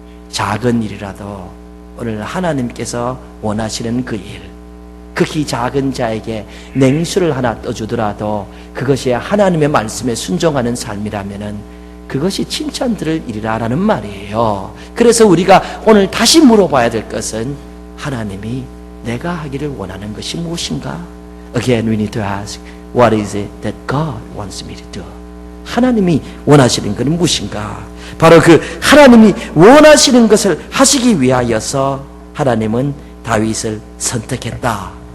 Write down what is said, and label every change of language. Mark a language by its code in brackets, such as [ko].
[ko] 작은 일이라도 오늘 하나님께서 원하시는 그 일, 극히 작은 자에게 냉수를 하나 떠주더라도 그것이 하나님의 말씀에 순종하는 삶이라면은 그것이 칭찬 들을 일이라는 말이에요. 그래서 우리가 오늘 다시 물어봐야 될 것은 하나님이 내가 하기를 원하는 것이 무엇인가? [en] Again, we need to ask, what is it that God wants me to do? [ko] 하나님이 원하시는 것은 무엇인가? 바로 그 하나님이 원하시는 것을 하시기 위하여서 하나님은 다윗을 선택했다.